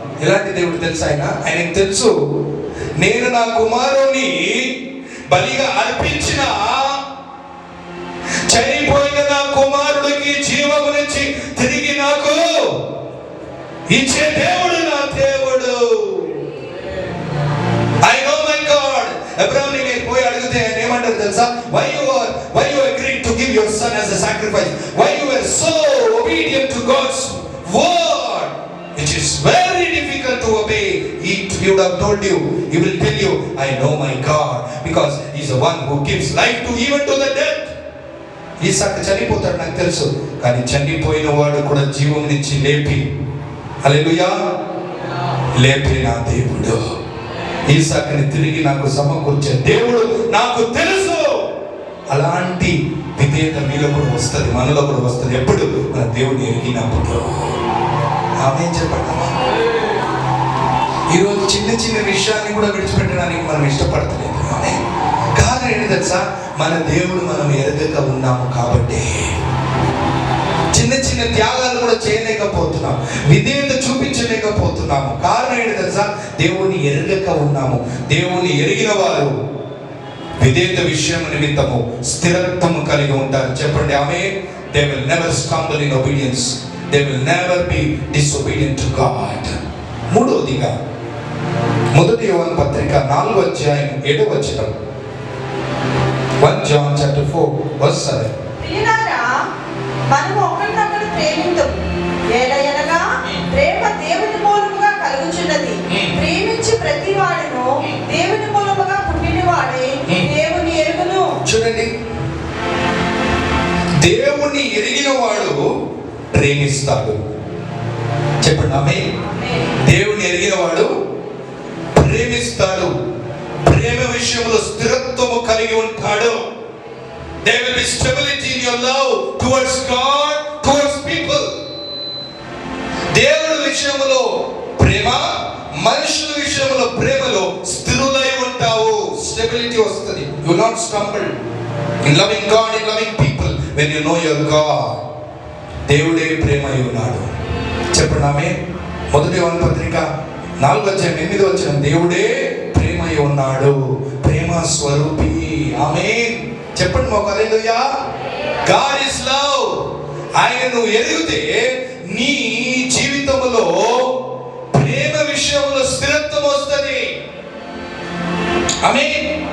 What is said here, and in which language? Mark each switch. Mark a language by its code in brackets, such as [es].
[te] ఎలాంటి దేవుడు తెలుసా? ఆయనకు తెలుసు, నేను నా కుమారుని బలిగా అర్పించిన చనిపోయిన నా కుమారుడికి జీవమునిచ్చి తిరిగి నాకు ఇచ్చే దేవుడు నా దేవుడు. [en] I know my God. [te] అబ్రహాముని నేను పోయి అడిగితే ఆయన ఏమంటారు తెలుసా? [en] Why you agreed to give your son as a sacrifice? Why you were so obedient? obedient to God's word, which is very difficult to obey, he would have told you, he will tell you, I know my God, because he's the one who gives life to even to the dead. [te] Isaac చనిపోతాడు నాకు తెలుసు, కానీ చనిపోయిన వాడు కూడా జీవం నుంచి లేపి, హల్లెలూయా, లేపిన దేవుడు, ఈసాకుని తిరిగి నాకు సమకూర్చే దేవుడు నాకు తెలుసు. అలాంటి విధేయత మీలో కూడా వస్తుంది, మనలో కూడా వస్తుంది. ఎప్పుడు? మన దేవుడిని ఎరిగినప్పుడు. ఆమె చెప్పండి. ఈరోజు చిన్న చిన్న విషయాన్ని కూడా విడిచిపెట్టడానికి మనం ఇష్టపడతలేదు. ఆమె కారణం ఏంటి తెలుసా? మన దేవుడు మనం ఎరగక ఉన్నాము కాబట్టి చిన్న చిన్న త్యాగాలు కూడా చేయలేకపోతున్నాం, విధేయత చూపించలేకపోతున్నాము. కారణం ఏంటి తెలుసా? దేవుణ్ణి ఎరగక ఉన్నాము. దేవుణ్ణి ఎరిగిన వారు విధేయత విషయం నిమిత్తము స్థిరత్వము కలిగి ఉంటారు. చెప్పండి ఆమేన్. [en] They will never stumble in obedience. They will never be disobedient to God. [te] మూడవదిగా 1 యోహాను పత్రిక 4:7 [en] 1 John chapter 4:7. [te] ప్రియులారా, మనము ఒకరినొకరు ప్రేమింతుము. ఏలయనగా ప్రేమ దేవుని మూలముగా కలుగుచున్నది. ప్రేమించి ప్రతి వాడును దేవుని మూలముగా పుట్టినవాడే దేవుని ఎరుగును. చూడండి, దేవుణ్ణి ఎరిగిన వాడు ప్రేమిస్తాడు. చెప్పండి ఆమేన్. దేవుణ్ణి ఎరిగిన వాడు ప్రేమిస్తాడు. ప్రేమ విషయంలో స్థిరత్వము కలిగి ఉంటాడు. [en] There will be stability in your love towards God, towards people. [te] దేవుడి విషయంలో ప్రేమ, మనుషుల విషయంలో ప్రేమలో స్థిరులై ఉంటావు. స్టెబిలిటీ వస్తుంది. [en] You will not stumble in loving God, in loving people when you know your God. [te] దేవుడే ప్రేమ అయి ఉన్నాడు. చెప్పండి ఆమేన్. 1 యోహాను పత్రిక 4:8 దేవుడే ప్రేమ అయి ఉన్నాడు, ప్రేమ స్వరూపి. ఆమేన్. చెప్పండి మాకు హల్లెలూయా. [en] God is love. [te] ఆయనను ఎరిగితే నీ జీవితంలో ప్రేమ విషయంలో స్థిరత్వం వస్తుంది. ఆమేన్.